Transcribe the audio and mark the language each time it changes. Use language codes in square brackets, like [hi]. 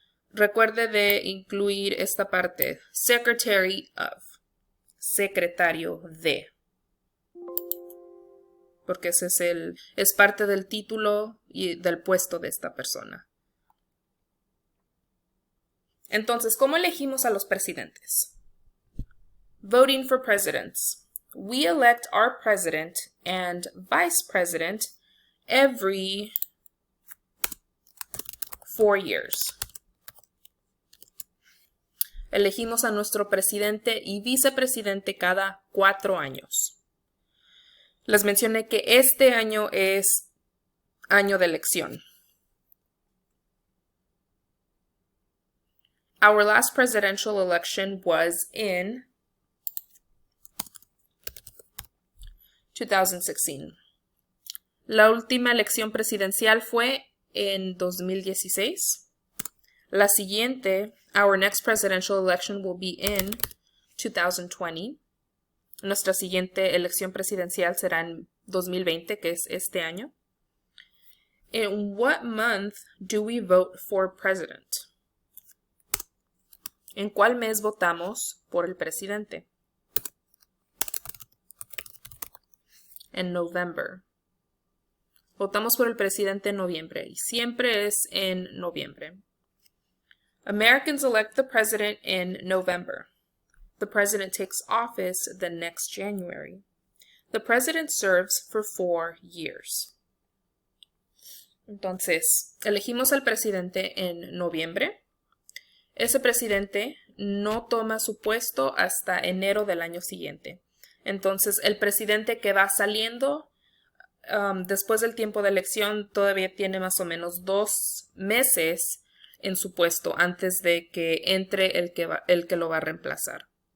[es] Recuerde de incluir esta parte, [en] Secretary of, [es] secretario de, porque ese es parte del título y del puesto de esta persona. Entonces, ¿cómo elegimos a los presidentes? [en] Voting for presidents. We elect our president and vice president every 4 years. [es] Elegimos a nuestro presidente y vicepresidente cada 4 años. Les mencioné que este año es año de elección. [en] Our last presidential election was in 2016. [es] La última elección presidencial fue en 2016. La siguiente, [en] our next presidential election will be in 2020. [es] Nuestra siguiente elección presidencial será en 2020, que es este año. [en] In what month do we vote for president? [es] ¿En cuál mes votamos por el presidente? En November. Votamos por el presidente en noviembre y siempre es en noviembre. [en] Americans elect the president in November. The president takes office the next January. The president serves for 4 years. [es] Entonces, elegimos al presidente en noviembre. Ese presidente no toma su puesto hasta enero del año siguiente. Entonces, el presidente que va saliendo después del tiempo de elección todavía tiene más o menos 2 meses en su puesto antes de que entre el que lo va a reemplazar.